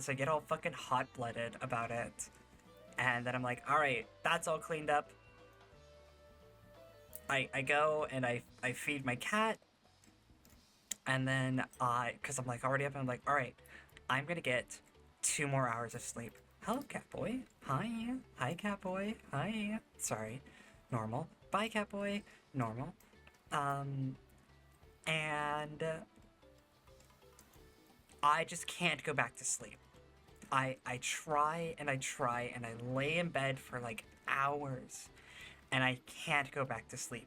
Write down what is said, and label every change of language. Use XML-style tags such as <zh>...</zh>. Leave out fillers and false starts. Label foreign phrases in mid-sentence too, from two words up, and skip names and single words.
<en>I get all fucking hot blooded about it, and then I'm like, all right, that's all cleaned up. I go and I feed my cat, and then because I'm like already up, and I'm like, all right, I'm gonna get 2 more hours of sleep. Hello, Catboy. Hi. Hi, Catboy. Hi. Sorry. Normal. Bye, Catboy. Normal. Um, and I just can't go back to sleep. I try and I try and I lay in bed for like hours and I can't go back to sleep.</en>